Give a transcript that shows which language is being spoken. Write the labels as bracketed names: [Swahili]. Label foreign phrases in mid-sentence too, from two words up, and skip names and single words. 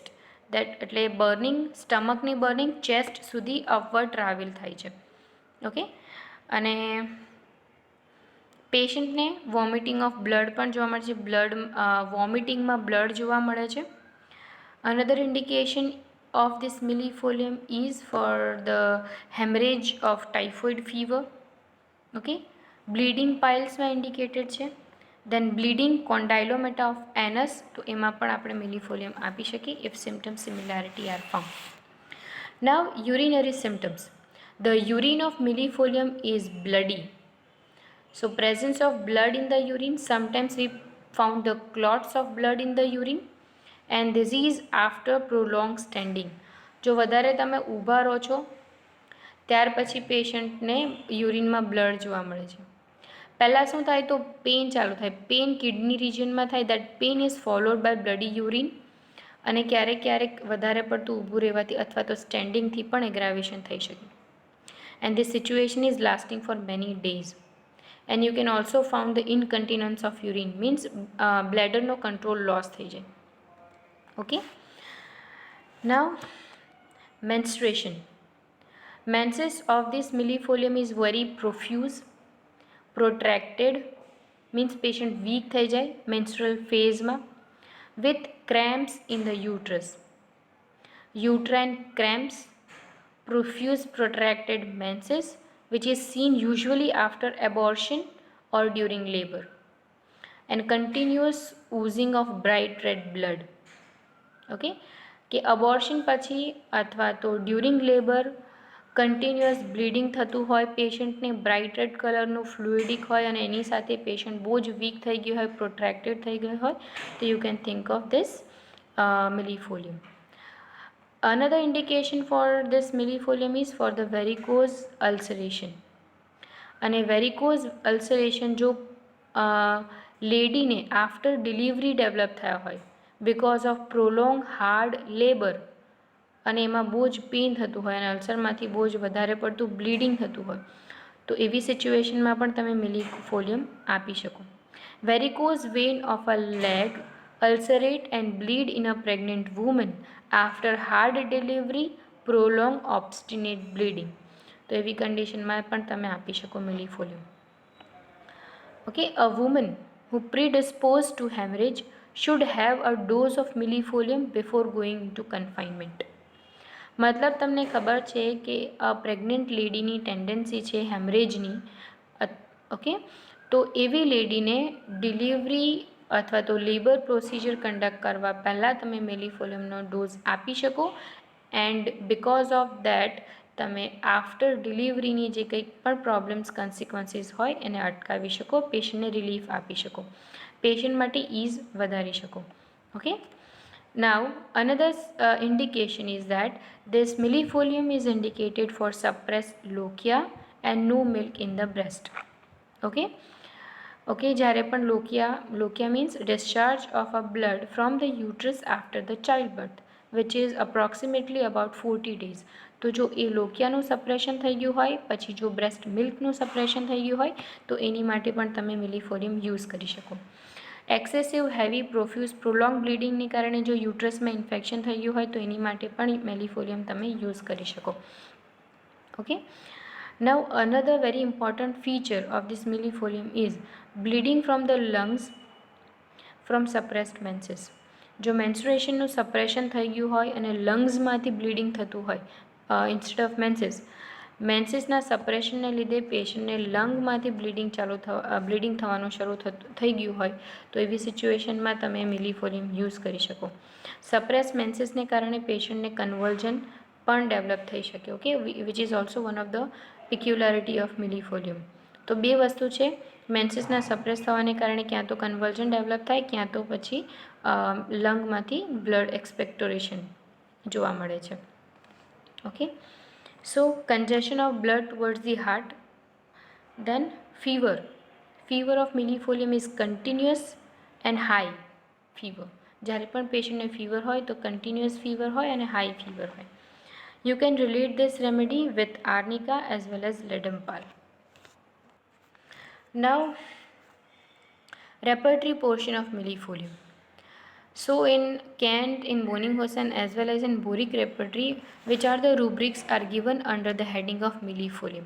[Gujarati] દેટ એટલે બર્નિંગ, સ્ટમકની [English] burning chest [Gujarati] સુધી [English] upward travel [Gujarati] થાય છે. ઓકે, અને પેશન્ટને [English] vomiting of blood [Gujarati] પણ જોવા મળે છે. વોમિટિંગમાં બ્લડ જોવા મળે છે. [English] another indication of this millefolium is for the hemorrhage of typhoid fever. [Gujarati] Okay, [English] bleeding piles [Gujarati] માં ઇન્ડિકેટેડ છે. [English] then bleeding condylomata of anus, [Gujarati] તો એમાં પણ આપણે મિલીફોલિયમ આપી શકીએ [English] if symptom similarity are found. now urinary symptoms. The urine of millefolium is bloody. So presence of blood in the urine, sometimes we found the clots of blood in the urine, and this is after prolonged standing. [Gujarati] જો વધારે તમે ઊભા રહો છો ત્યાર પછી પેશન્ટને યુરિનમાં બ્લડ જોવા મળે છે. પહેલાં શું થાય, તો પેન ચાલુ થાય. પેન કિડની રિજનમાં થાય. [English] that pain is followed by bloody urine, [Gujarati] અને ક્યારેક ક્યારેક વધારે પડતું ઊભું રહેવાથી અથવા તો સ્ટેન્ડિંગથી પણ એગ્રાવેશન થઈ શકે. [English] and this situation is lasting for many days. and you can also found the incontinence of urine, means [Gujarati] બ્લેડરનો કંટ્રોલ લોસ થઈ જાય. [English] okay, now menstruation. Menses of this millefolium is very profuse, protracted, means patient weak [Gujarati] થઈ જાય [English] menstrual phase માં, with cramps in the uterus. Uterine cramps, profuse protracted menses, which is seen usually after abortion or during labor, and continuous oozing of bright red blood. [Gujarati] ઓકે, કે અબોર્શન પછી અથવા તો [English] during labor continuous bleeding [Gujarati] થતું હોય, પેશન્ટને [English] bright red [Gujarati] કલરનું ફ્લુઇડિક હોય અને એની સાથે પેશન્ટ બહુ જ વીક થઈ ગયું હોય, પ્રોટ્રેક્ટેડ થઈ ગયું હોય, તો [English] you can think of this millefolium. Another indication for this millefolium is for the varicose ulceration. [Gujarati] અને વેરિકોઝ અલ્સરેશન જો લેડીને [English] after delivery develop [Gujarati] થયા હોય [English] because of prolong hard labor, [Gujarati] અને એમાં બહુ જ પેઇન થતું હોય અને અલ્સરમાંથી બહુ જ વધારે પડતું બ્લીડિંગ થતું હોય, તો એવી સિચ્યુએશનમાં પણ તમે મિલીફોલિયમ આપી શકો. [English] varicose vein of a leg ulcerate and bleed in a pregnant woman after hard delivery, prolong obstinate bleeding, [Gujarati] તો એવી કન્ડિશનમાં પણ તમે આપી શકો મિલીફોલિયમ. [English] okay, a woman who predisposed to hemorrhage should have a dose of millefolium before going into confinement. [Gujarati] મતલબ તમને ખબર છે કે પ્રેગ્નન્ટ લેડીની ટેન્ડન્સી છે હેમરેજની. ઓકે, તો એવી લેડીને ડિલિવરી અથવા તો [English] labor procedure conduct [Gujarati] કરવા પહેલાં તમે મિલીફોલિયમનો ડોઝ આપી શકો. [English] and because of that [Gujarati] તમે આફ્ટર ડિલિવરીની જે કંઈક પણ [English] problems consequences [Gujarati] હોય એને અટકાવી શકો, પેશન્ટને રિલીફ આપી શકો, પેશન્ટ માટે ઇઝ વધારી શકો. [English] ઓકે, now another indication is that this millefolium is indicated for suppressed lochia and no milk in the breast. Okay, [Gujarati] જ્યારે પણ [English] લોકિયા means discharge of a blood from the uterus after the childbirth, which is approximately about 40 days. [Gujarati] તો જો એ લોકિયાનું સપ્રેશન થઈ ગયું હોય, પછી જો બ્રેસ્ટ મિલ્કનું સપ્રેશન થઈ ગયું હોય, તો એની માટે પણ તમે મિલીફોલિયમ યુઝ કરી શકો. [English] excessive heavy profuse prolong [Gujarati] બ્લીડિંગને કારણે જો યુટ્રસમાં ઇન્ફેક્શન થઈ ગયું હોય તો એની માટે પણ મિલીફોલિયમ તમે યુઝ કરી શકો. [English] ઓકે, now another very important feature of this millefolium is bleeding from the lungs from suppressed menses. [Gujarati] જો મેન્સ્ટ્રુએશનનું સપ્રેશન થઈ ગયું હોય અને લંગ્સમાંથી બ્લીડિંગ થતું હોય [English] instead of menses, [Gujarati] મેન્સીસના સપ્રેશનને લીધે પેશન્ટને લંગમાંથી બ્લીડિંગ થવાનું શરૂ થઈ ગયું હોય તો એવી સિચ્યુએશનમાં તમે મિલીફોલિયમ યુઝ કરી શકો. સપ્રેસ મેન્સીસને કારણે પેશન્ટને કન્વર્ઝન પણ ડેવલપ થઈ શકે. [English] okay, which is also one of the peculiarity of millefolium. [Gujarati] તો બે વસ્તુ છે, મેન્સીસના સપ્રેસ થવાને કારણે ક્યાં તો કન્વર્ઝન ડેવલપ થાય, ક્યાં તો પછી લંગમાંથી [English] blood expectoration [Gujarati] જોવા મળે છે. [English] okay, so congestion of blood towards the heart. Then fever of millefolium is continuous and high fever. જ્યારે પણ પેશન્ટને ફીવર હોય તો કન્ટિન્યુઅસ ફીવર હોય અને હાઈ ફીવર હોય. You can relate this remedy with arnica as well as ledampal. Now, repertory portion of millefolium. So in Kent, in Bonninghausen as well as in Boric repertory, which are the rubrics are given under the heading of millefolium.